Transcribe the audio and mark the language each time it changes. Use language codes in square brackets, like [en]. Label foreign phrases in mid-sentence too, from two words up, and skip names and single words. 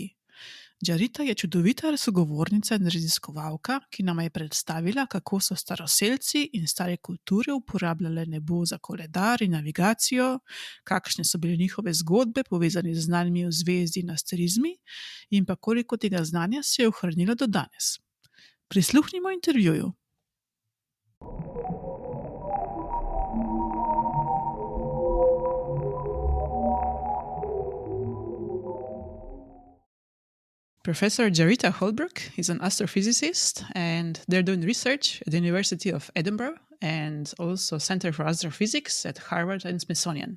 [sl] Jarita je čudovita sogovornica in raziskovalka, ki nama je predstavila, kako so staroselci in stare kulture uporabljale nebo za koledar in navigacijo, kakšne so bile njihove zgodbe, povezane z znanjami v Zvezdi in asterizmi, in pa koliko tega znanja se je ohranilo do danes. Prisluhnimo intervjuju. [en] Professor Jarito Holbrook is an astrophysicist, and they're doing research at the University of Edinburgh and also Center for Astrophysics at Harvard and Smithsonian.